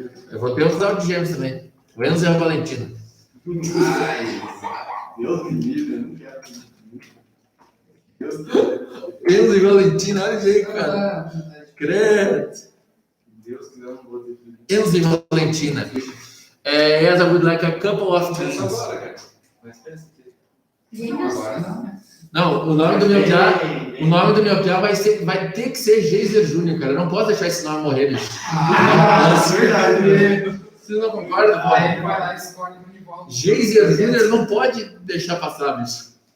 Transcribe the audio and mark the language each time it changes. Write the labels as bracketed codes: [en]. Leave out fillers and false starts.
[pt] Eu vou perguntar de gêmeos também. O Enzo e a Valentina. Ai, Deus me livre, eu não quero. Deus me Enzo e Valentina, olha aí, cara. Credo. Deus quiser, eu não vou ter filho. Enzo e Valentina. [en] Yes, I would like a couple of twins. [pt] Pensa agora, cara. Mas pensa que... Gêmeos? agora não, né? Não, o nome do meu piá, vai ter que ser Geiser Júnior, cara. Eu não posso deixar esse nome morrer, bicho. Nossa, verdade. Vocês não concordam? Aí ele vai lá e escolhe um de volta. Geiser Júnior não pode deixar passar, bicho.